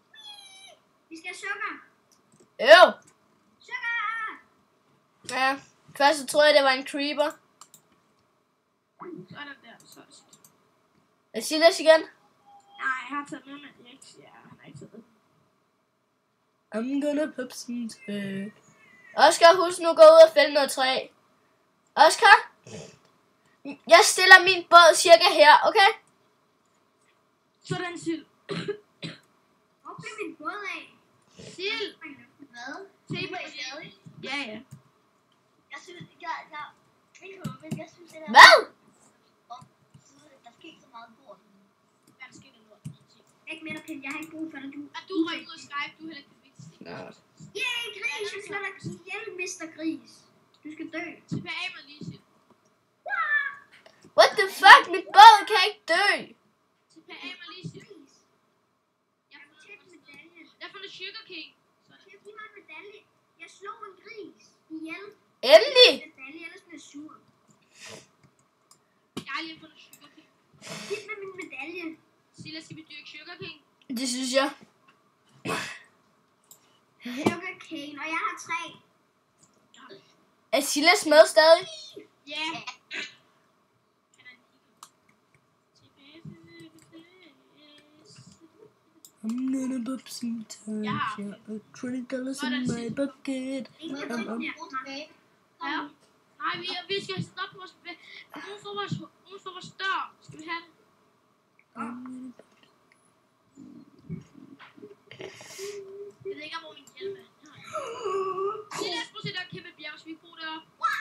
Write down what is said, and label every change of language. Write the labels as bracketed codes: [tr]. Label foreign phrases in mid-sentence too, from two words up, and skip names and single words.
[da] Vi skal have sukker. Øv. Sukker! Ja, først så troede jeg, det var en creeper. Sådan der, så er det skidt. Er Silas igen? Nej, jeg har taget med, men jeg ikke siger, han har ikke taget med. [en] I'm gonna pop some tags. [da] Oscar, husk nu at gå ud og fælde noget træ. Oscar? Jeg stiller min båd cirka her, okay? Sådan, Sil. Hvor blev min båd af? Sil! Hvad? Se på det. Ja, ja. Jeg synes, jeg synes, det er... Hvad? Der sker så meget lort. Hvad der sker der lort? Ikke mere pind, jeg har ikke brug for dig, du. Er du røget ud af Skype? Du er heller ikke det vigtigste. Yay, gris! Jeg slår dig ihjel, Mr. Gris. Du skal dø. Tilbage med lige, Sil. [en] What the fuck? [da] Min båd kan ikke dø. Tilbage med lige, Sil. Gris. Jeg har tæt medalje. Jeg har fundet Sugar King. Giv mig en medalje. Jeg slog en gris ihjel. Endelig. Medalje, ellers bliver jeg sur. Jeg har lige fundet Sugar King. Giv mig min medalje. Silas, skal vi dyrke sugarcane? Det synes jeg. Sugarcane, og jeg har 3. Er Silas med stadig? Ja. [en] I'm gonna pop some time. [da] Ja. [en] $20 in my bucket. [da] Ja. Nej, vi skal sætte op på vores... Nogen får vores dør. Skal vi have den? Jeg ved ikke, hvor min hjelm er. Silas, prøv at se, der er kæmpe bjerg, så vi bor deroppe.